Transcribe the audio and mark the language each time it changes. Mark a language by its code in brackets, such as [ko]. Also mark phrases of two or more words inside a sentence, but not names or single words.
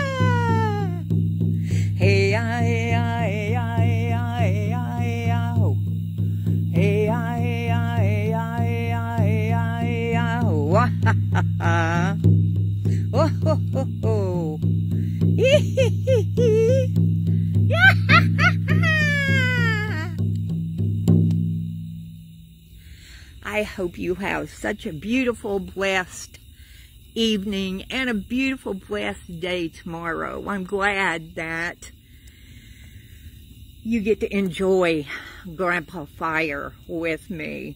[en] Hey ya, hey ya, hey ya, hey ya, hey ya, hey ya, ho. Hey ya, hey ya, hey ya, hey ya, hey ya, hey ya, ho. Ha ha ha ha. Oh ho ho ho. Hee hee hee hee. Yeah ha ha ha. I hope you have such a beautiful, blessed evening and a beautiful, blessed day tomorrow. I'm glad that you get to enjoy Grandpa Fire with me.